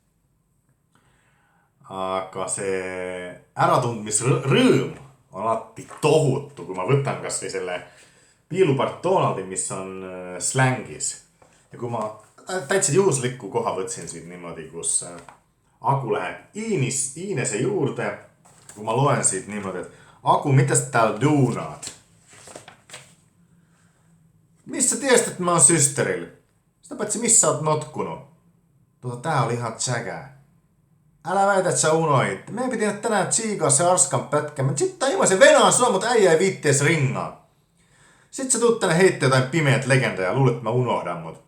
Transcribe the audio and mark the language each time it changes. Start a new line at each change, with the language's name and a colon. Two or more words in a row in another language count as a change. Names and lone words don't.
Estonian: Aga see äratundmisrõõm on alati tohutu, kui ma võtan kas või selle piilupart Donaldi, mis on slängis. Ja kui ma täitsa juhusliku koha võtsin siit niimoodi, kus Aku läheb Iinese juurde, kui ma loen siit niimoodi, et Aku,
Finnish: mitä sä täällä duunaat? Missä tiesit, että mä oon systerillä? Sitä paitsi missä oot notkunut? Tää oli ihan tsäkää. Älä väitä, että sä unohit. Meidän piti tänään tsiikaa se Arskan pätkä. Mä sitten ilmaisen venaan sua, mutta äijä ei viittees ringaa. Sit sä tuut tänne heittää jotain pimeät legendaa ja luulet, että mä unohdan mut.